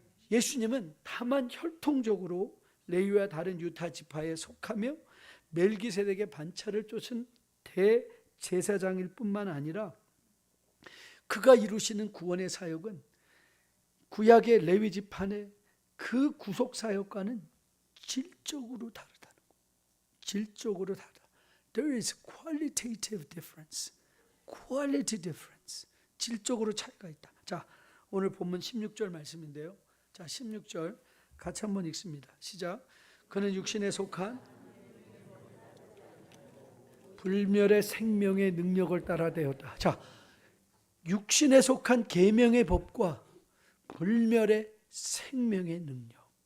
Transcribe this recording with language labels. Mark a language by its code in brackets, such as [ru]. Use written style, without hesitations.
[ko] 예수님은 다만 혈통적으로 레위와 다른 유다 지파에 속하며 멜기세덱의 반차를 쫓은 대제사장일 뿐만 아니라 그가 이루시는 구원의 사역은 구약의 레위 지파의 그 구속 사역과는 질적으로 다르다는 거예요. 질적으로 다르다. [en] There is qualitative difference. quality difference. [ko] 질적으로 차이가 있다. 자, 오늘 본문 16절 말씀인데요. 자, 16절 같이 한번 읽습니다. 시작. 그는 육신에 속한 불멸의 생명의 능력을 따라 되었다. 자, 육신에 속한 계명의 법과 불멸의 생명의 능력.